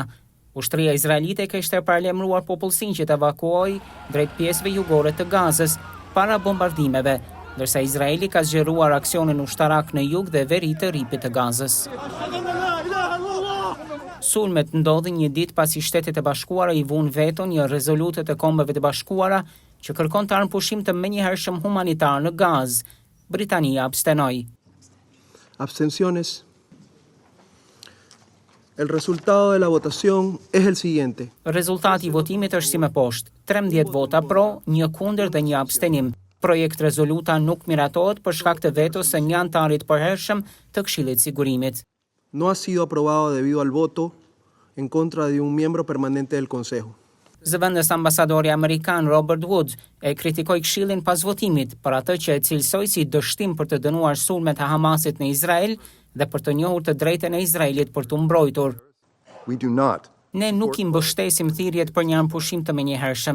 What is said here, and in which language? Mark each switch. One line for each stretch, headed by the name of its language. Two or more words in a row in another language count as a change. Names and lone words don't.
Albanian: Ushtria izraelite kishte paralajmëruar popullsinë që të evakuojë drejt pjesëve jugore të Gazës para bombardimeve, ndërsa Izraeli ka zgjeruar aksionin ushtarak në jug dhe veri të rripit të Gazës. Sulmet ndodhin një ditë pasi Shtetet e Bashkuara i vunë veto një rezolutë të Kombeve të Bashkuara që kërkon të armë pushim të menjëhershëm humanitar në Gazë. Britania abstenoi.
Spanish: Abstenciones. El resultado de la votación es el siguiente.
Albanian: Rezultati i votimit është si më poshtë: 13 vota pro, 1 kundër dhe 1 abstenim. Projekt rezoluta nuk miratohet për shkak të vetos së një antari të përhershëm të Këshillit Sigurimit.
Spanish: No ha sido aprobado debido al voto en contra de un miembro permanente del Consejo.
Albanian: Zëvendës ambasadori amerikan Robert Woods e kritikoi Këshillin pas votimit për atë që e cilësoi si dështim për të dënuar sulmet e Hamasit në Izrael dhe për të njohur të drejtën e Izraelit për të mbrojtur. Ne nuk i mbështesim thirrjet për një armpushim të menjëhershëm.